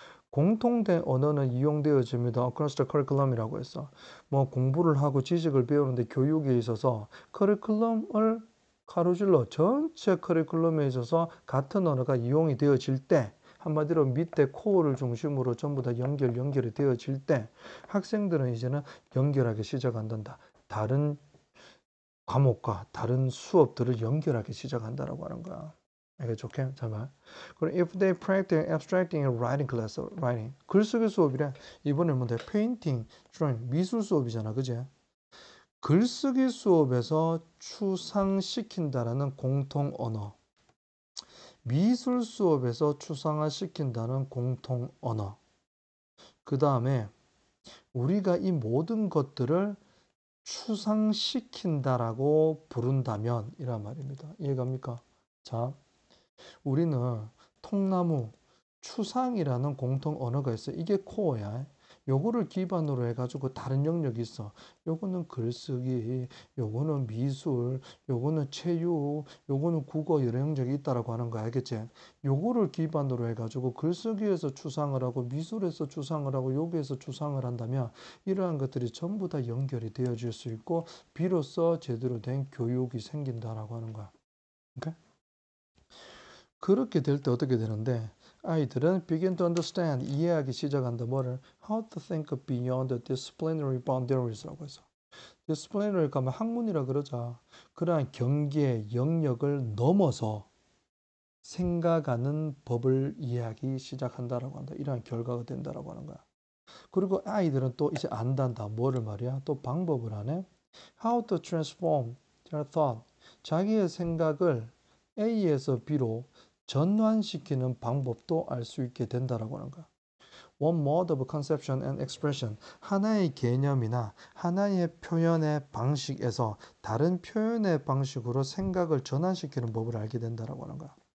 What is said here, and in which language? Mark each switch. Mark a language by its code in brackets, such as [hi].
[ko] 공통된 언어는 이용되어집니다. [en] across the curriculum [ko] 이라고 해서 뭐 공부를 하고 지식을 배우는데 교육에 있어서 커리큘럼을 가로질러 전체 커리큘럼에 있어서 같은 언어가 이용이 되어질 때, 한마디로 밑에 코어를 중심으로 전부 다 연결이 되어질 때 학생들은 이제는 연결하기 시작한단다. 다른 과목과 다른 수업들을 연결하기 시작한다라고 하는 거야. 알겠죠? 오케이? 잠깐. 그럼 [en] if they practice abstracting and writing class, writing. [ko] 글쓰기 수업이래. 이번에 뭔데? 페인팅, 드로잉, 미술 수업이잖아. 그지? 글쓰기 수업에서 추상시킨다라는 공통 언어. 미술 수업에서 추상화시킨다는 공통 언어. 그 다음에 우리가 이 모든 것들을 추상시킨다라고 부른다면 이란 말입니다. 이해갑니까? 자, 우리는 통나무, 추상이라는 공통 언어가 있어. 이게 코어야. 요거를 기반으로 해가지고 다른 영역이 있어. 요거는 글쓰기, 요거는 미술, 요거는 체육, 요거는 국어 여러 영역이 있다라고 하는 거 알겠지? 요거를 기반으로 해가지고 글쓰기에서 추상을 하고 미술에서 추상을 하고 여기에서 추상을 한다면 이러한 것들이 전부 다 연결이 되어질 수 있고 비로소 제대로 된 교육이 생긴다라고 하는 거야. 오케이? 그렇게 될 때 어떻게 되는데 아이들은 [en] begin to understand, [ko] 이해하기 시작한다. 뭐를? [en] How to think beyond the disciplinary boundaries [ko] 라고 해서. disciplinary 가면 학문이라 그러자. 그러한 경계, 영역을 넘어서 생각하는 법을 이해하기 시작한다라고 한다. 이러한 결과가 된다라고 하는 거야. 그리고 아이들은 또 이제 안단다. 뭐를 말이야? 또 방법을 하네. [en] How to transform their thought. [ko] 자기의 생각을 A에서 B로 전환시키는 방법도 알 수 있게 된다라고 하는 거야. [en] One mode of conception and expression. [ko] 하나의 개념이나 하나의 표현의 방식에서 다른 표현의 방식으로 생각을 전환시키는 법을 알게 된다라고 하는 거야.